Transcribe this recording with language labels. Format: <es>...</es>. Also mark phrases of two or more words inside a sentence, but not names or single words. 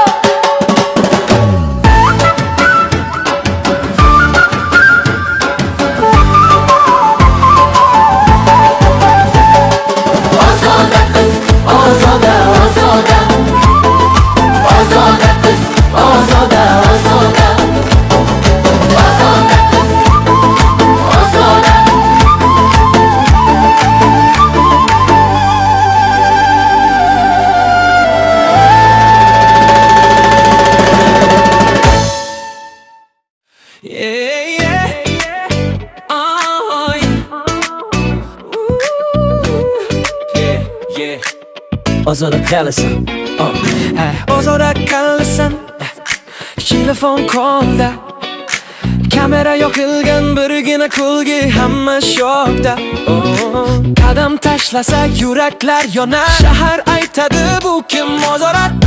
<uz>ozoda qiz, ozoda, ozoda, ozoda qiz, ozoda, ozoda, ozoda qiz, ozoda.</uz> <en>Yeah, yeah. Oh, yeah. Yeah.</en> <uz>Ozoda qalasan, ozoda qalasan. Telefon qo'lda, kamera yoqilgan birgina kulgi, hamma shokda. Qadam tashlasak yuraklar yonar, shahar aytadi bu kim ozoda.</uz>